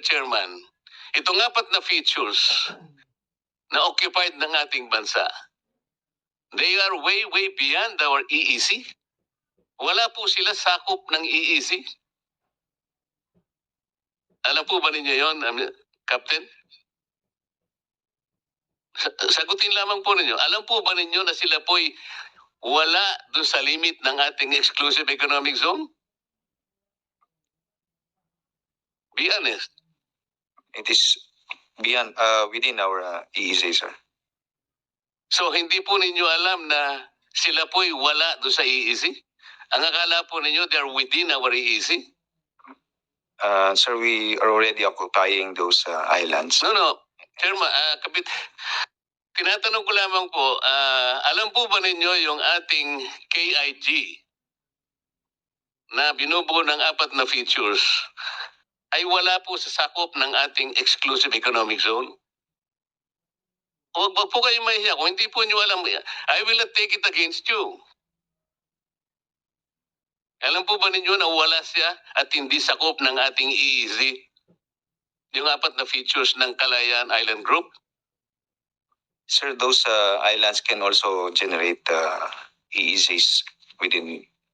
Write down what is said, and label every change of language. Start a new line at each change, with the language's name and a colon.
Filipino: Chairman, itong 4 na features na occupied ng ating bansa,
English: they are way, way beyond our EEZ.
Filipino: Wala po sila sakop ng EEZ. Alam po ba ninyo yon, Captain? Sagutin lamang po ninyo. Alam po ba ninyo na sila po'y wala dun sa limit ng ating exclusive economic zone?
English: Be honest. It is beyond within our EEZ, sir.
Filipino: So hindi po ninyo alam na sila po'y wala doon sa EEZ? Ang akala po ninyo,
English: they're within our EEZ? Sir, we are already occupying those islands.
Filipino: No. Chairman, tinatanong ko lamang po, alam po ba ninyo yung ating KIG na binubuo ng 4 na features ay wala po sa sakop ng ating exclusive economic zone? Huwag po kayo mahiya. Kung hindi po nyo alam,
English: I will not take it against you.
Filipino: Alam po ba ninyo na wala siya at hindi sakop ng ating EEZ? Yung 4 na features ng Kalayaan Island Group?
English: Sir, those islands can also generate EEZs within.